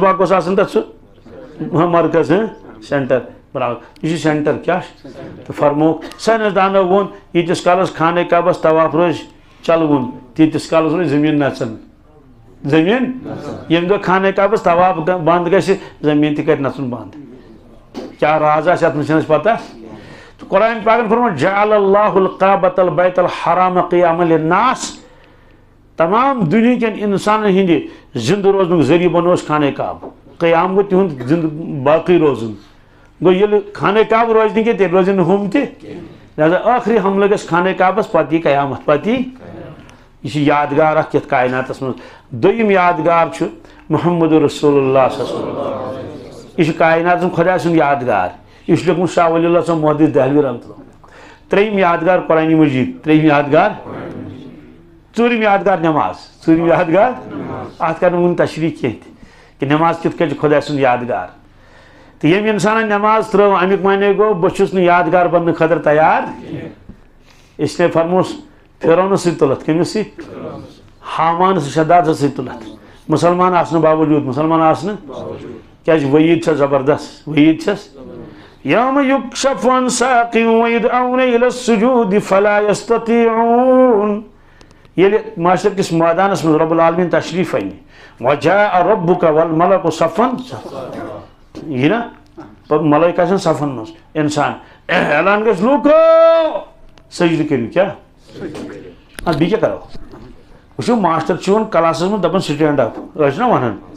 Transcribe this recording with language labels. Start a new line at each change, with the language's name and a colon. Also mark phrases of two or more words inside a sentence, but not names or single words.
Kashmiri: باغ اوس آسان تَتھ سُہ مرکز سینٹر برابر یہ سینٹر کیا تو فرموک سائنسدانو وون ییٖتِس کالس خانہ کعبس طواف روزِ چلوُن تیٖتِس کالس روزِ زٔمیٖن نژان زٔمیٖن ییٚمہِ دۄہ خانہ کعبس طواف بنٛد گژھِ زٔمیٖن تہِ کرِ نژُن بنٛد کیٛاہ راز آسہِ اتھ منٛز چھنہٕ اَسہِ پتہ قرآن پاکن فرموو
Arabic: جعل اللہ الکعبۃ البیت الحرام قیاما للناس
Kashmiri: تمام دُنیا کٮ۪ن انسانن ہٕنٛدِ زندٕ روزنُک ذٔریعہٕ بنووُس خانہ کعبہ قیام گوٚو تِہُنٛد زندٕ باقٕے روزُن گوٚو ییٚلہِ خانہ کعبہ روزِ نہٕ کینٛہہ تیٚلہِ روزن نہٕ ہُم تہِ لہذا ٲخری حملہٕ گژھِ خانہ کعبس پتہٕ یی قیامت پتہٕ یہِ چھِ یادگار اکھ یتھ کائناتس منٛز دوٚیِم یادگار چھُ
Arabic: محمد رسول اللہ صلی اللہ علیہ وسلم
Kashmiri: یہ چھُ کائناتس منٛز خۄدا سُنٛد یادگار یہ چھُ لیوکھمُت شاہ ولی اللہ صٲب محدث دہلوی
Arabic: رحمۃ اللہ
Kashmiri: ترٛیٚیِم یادگار قرآنِ مجیٖد ترٛیٚیِم یادگار ژوٗرِم یادگار نٮ۪ماز ژوٗرِم یادگار اتھ کرنہٕ وُنہِ تشریح کینٛہہ تہِ کہ نٮ۪ماز کِتھ کٔنۍ چھِ خۄدا سُنٛد یادگار تہٕ ییٚمۍ اِنسانن نٮ۪ماز ترٲو امیُک معنی گوٚو بہٕ چھُس نہٕ یادگار بننہٕ خٲطرٕ تیار
Urdu: اس لیے
Kashmiri: فرموس پھیرونس سۭتۍ تُلتھ کٔمِس سۭتۍ حامانس شدادس سۭتۍ تُلتھ مُسلمان آسنہٕ باوجوٗد مُسلمان آسنہٕ کیٛازِ وعیٖد چھےٚ زبردست وعیٖد چھس
Arabic: یوم یُکشف عن ساق ویدعون الی السجود فلا یستطیعون
Kashmiri: ییٚلہِ معاشر کِس مٲدانس منٛز رۄب العالمیٖن تشریٖف انہِ
Arabic: وجاء ربک والملک صفن
Kashmiri: یہِ نا ملٲیکہ آسن صفن منٛز انسان اعلان گژھِ لوٗکو سجدٕ کٔرِو کیٛاہ بیٚیہِ کیٛاہ کرو وٕچھِو ماسٹر چھُ یِوان کلاسس منٛز دپان
English: stand up
Kashmiri: ٲسۍ چھِنہ ونان